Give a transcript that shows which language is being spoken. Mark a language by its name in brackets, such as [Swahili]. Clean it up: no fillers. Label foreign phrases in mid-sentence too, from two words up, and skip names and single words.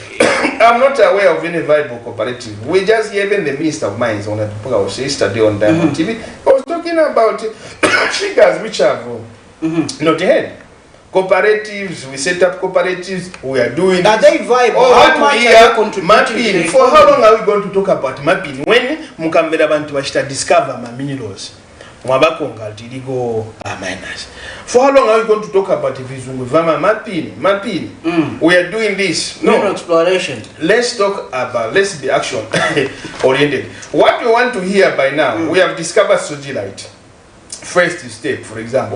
[English] I'm not aware of any viable cooperative. We just even the Minister of Mines on a program yesterday on Diamond TV. I was talking about figures which have not heard. Cooperatives, we set up cooperatives, we are doing are they viable? How much are they contributing? For how long are we going to talk about mapping? [Bemba] When mukambera bantu bashita discover ma minerals, mwabakonga tiligo miners. [English] For how long are we going to talk about [Bemba] vizungu vama [English] mapping? We are doing this. No exploration. Let's talk about, let's be action oriented. What we want to hear by now, we have discovered sojilite. First step, for example.